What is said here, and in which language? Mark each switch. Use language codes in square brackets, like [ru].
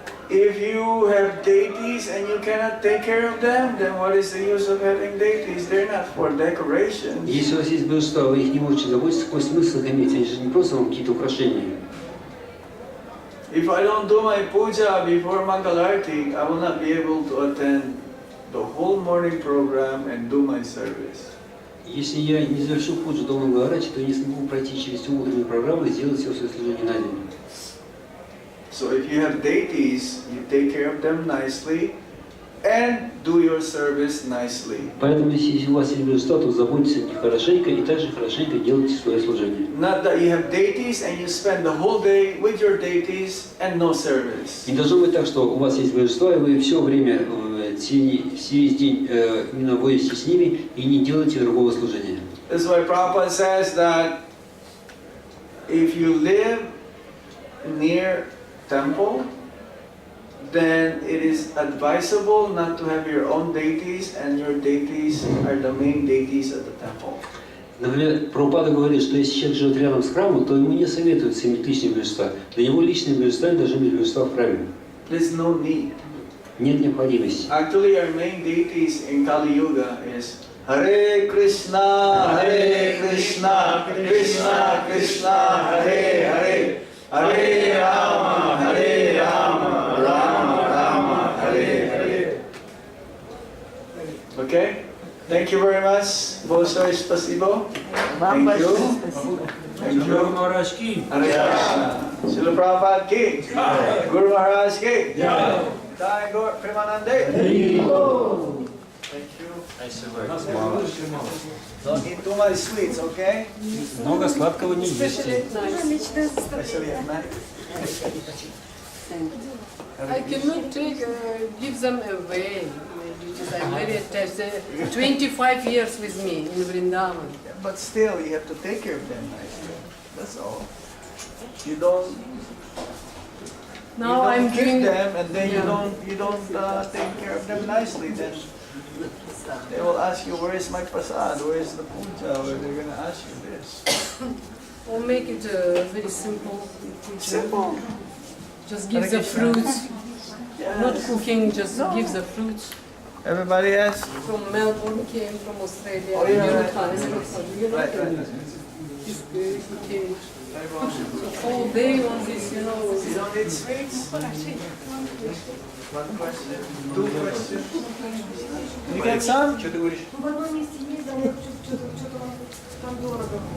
[en] If you have deities and you cannot take care of them, then what is the use of having deities? They're not for decoration. [ru] Если у вас есть божества, вы их не можете заботиться, какой смысл их иметь? Они же не просто вам какие-то украшения. [en] If I don't do my puja before Mangalarti, I will not be able to attend the whole morning program and do my service. [ru] Если я не завершу пуджу до Мангаларати, то не смогу пройти через всю утреннюю программу и сделать все свое служение на день. [en] So if you have deities, you take care of them nicely and do your service nicely. [ru] Поэтому если у вас есть божества, то заботьтесь о них хорошенько и также хорошенько делайте свое служение. [en] Not that you have deities and you spend the whole day with your deities and no service. [ru] Не должно быть так, что у вас есть божества, и вы все время, весь день находитесь с ними и не делаете другого служения. [en] That's why Prabhupada says that if you live near temple, then it is advisable not to have your own deities, and your deities are the main deities of the temple. [ru] Например, Прабхупада говорит, что если человек живет рядом с храмом, то ему не советуется иметь личные божества. Для него личные божества должны быть божества в храме. [en] There's no need. [ru] Нет необходимости. [en] Actually, our main deities in Kali Yuga is Hare Krishna, Krishna Krishna, Hare Hare. Hare Rama, Hare Rama, Rama Rama, Hare Hare. Okay? Thank you very much. [ru] Большое спасибо. Вам [en] Thank you. [ru] большое спасибо. [en] Thank you. Hare Krishna. Srila Prabhupada ki. Guru Maharaj ki. Jai Gaur Premanande. Thank you. Don't eat too much sweets, okay? [ru] Много сладкого не ешьте. [en] Especially at night. I cannot take, give them away. Because I'm very attached. They're 25 years with me in Vrindavan. But still, you have to take care of them nicely. That's all. You don't. Now you don't I'm give doing them, and then yeah. you don't take care of them nicely. Then they will ask you, "Where is my prasad? Where is the puja?" Or they're gonna ask you this. Or make it very simple. Simple. Just give the fruits. Not cooking, just give the fruits. Everybody else? From Melbourne, came from Australia. Oh, yeah, Right. Okay. All day on this, you know. You don't eat sweets? One question, two questions. You get some? [ru] Что ты говоришь? В одном месте ездил, я что-то там дорого.